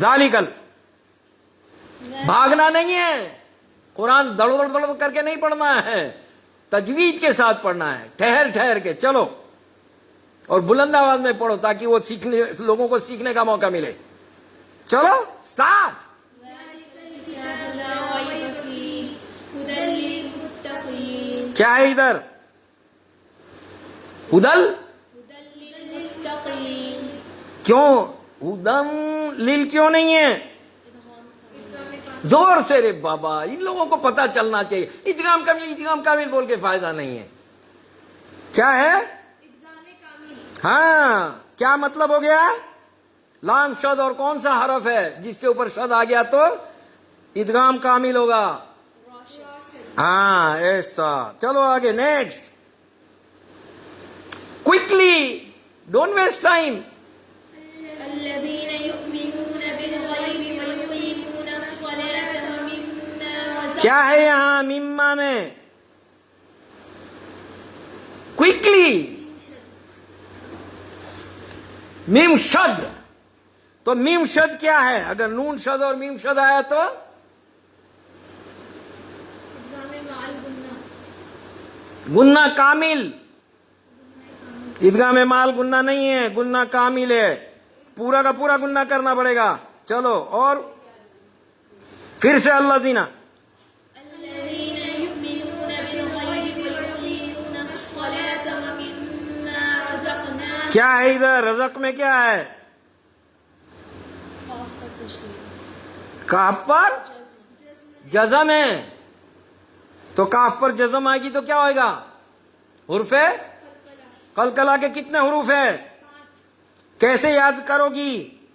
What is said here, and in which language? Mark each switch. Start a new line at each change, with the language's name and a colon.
Urdu: ذالکل, بھاگنا نہیں ہے, قرآن دڑ دڑ دڑ کر کے نہیں پڑھنا ہے, تجوید کے ساتھ پڑھنا ہے, ٹھہر ٹھہر کے. چلو, اور بلند آواز میں پڑھو تاکہ وہ سیکھنے, لوگوں کو سیکھنے کا موقع ملے. چلو سٹارٹ.
Arabic: ذلك الكتاب لا ريب فيه هدى للمتقين.
Urdu: کیا ہے ادھر, ہدل,
Arabic: هدى للمتقين.
Urdu: کیوں ہدن لیل کیوں نہیں ہے, زور سے رے بابا, ان لوگوں کو پتا چلنا چاہیے. ادغام کامل, ادغام کامل بول کے فائدہ نہیں ہے. کیا ہے, ادغام کامل. ہاں کیا مطلب ہو گیا, لام شد اور کون سا حرف ہے جس کے اوپر شد آ گیا تو ادغام کامل ہوگا. ہاں ایسا. چلو آگے next.
English: Quickly, don't waste time.
Arabic: الذين يؤمنون بالغيب ويقيمون الصلاة ومما
Urdu: کیا ہے یہاں مما میں, کوئکلی, میم شد. تو میم شد کیا ہے, اگر نون شد اور میم شد آیا تو
Arabic: ادغام مع الغنة.
Urdu: گنہ کامل. ادغام مال گنہ نہیں ہے, گنہ کامل ہے, پورا کا پورا گنہ کرنا پڑے گا. چلو اور پھر سے الذین,
Arabic: الذين يؤمنون بالغيب ويقيمون الصلاة ومما رزقناهم.
Urdu: کیا ہے ادھر, رزق میں کیا ہے, کاف پر جزم ہے, تو کاف پر جزم آئے گی تو کیا ہوئے گا, حرف قلقلہ کے کتنے حروف ہیں, کیسے یاد کرو گی,